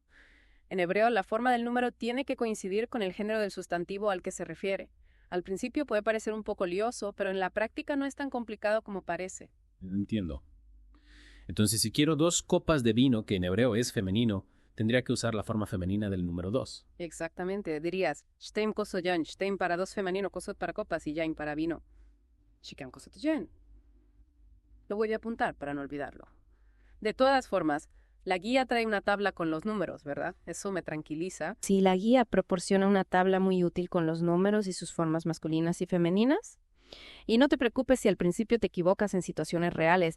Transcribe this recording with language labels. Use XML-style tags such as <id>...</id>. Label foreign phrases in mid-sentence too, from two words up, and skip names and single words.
<es>En hebreo, la forma del número tiene que coincidir con el género del sustantivo al que se refiere. Al principio puede parecer un poco lioso, pero en la práctica no es tan complicado como parece. Entiendo. Entonces, si quiero 2 copas de vino, que en hebreo es femenino, tendría que usar la forma femenina del número 2. Exactamente, dirías,</es> <he>שתי כוסות יין שתי</he> <es>para 2 femenino, kosot para copas y yain para vino.</es> <he>שתי כוסות יין.</he> <es>Lo voy a apuntar para no olvidarlo. De todas formas, la guía trae una tabla con los números, ¿verdad? Eso me tranquiliza. Sí, la guía proporciona una tabla muy útil con los números y sus formas masculinas y femeninas. Y no te preocupes si al principio te equivocas en situaciones reales.</es>